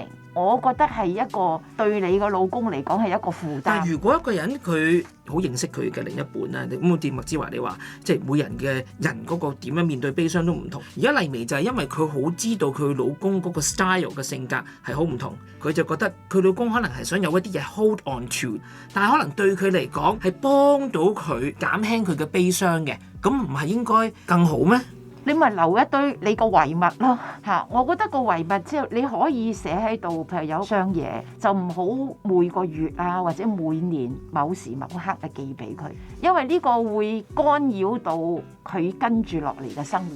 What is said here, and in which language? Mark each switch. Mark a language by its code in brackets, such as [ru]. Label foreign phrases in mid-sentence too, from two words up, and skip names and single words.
[yue] 我覺得係一個對你個老公嚟講係一個負擔。但係如果一個人佢好認識佢嘅另一半啦，咁我麥之華你話，即係每人嘅人嗰個點樣面對悲傷都唔同。而家麗薇就係因為佢好知道佢老公嗰個 style 嘅性格係好唔同，佢就覺得佢老公可能係想有一啲嘢 [en] hold on to， [yue] 但係可能對佢嚟講係幫到佢減輕佢嘅悲傷嘅，咁唔係應該更好咩？你咪留一堆你個遺物咯嚇，我覺得個遺物之後你可以寫喺度，譬如有箱嘢，就唔好每個月啊或者每年某時某刻啊寄俾佢，因為呢個會干擾到佢跟住落嚟嘅生活。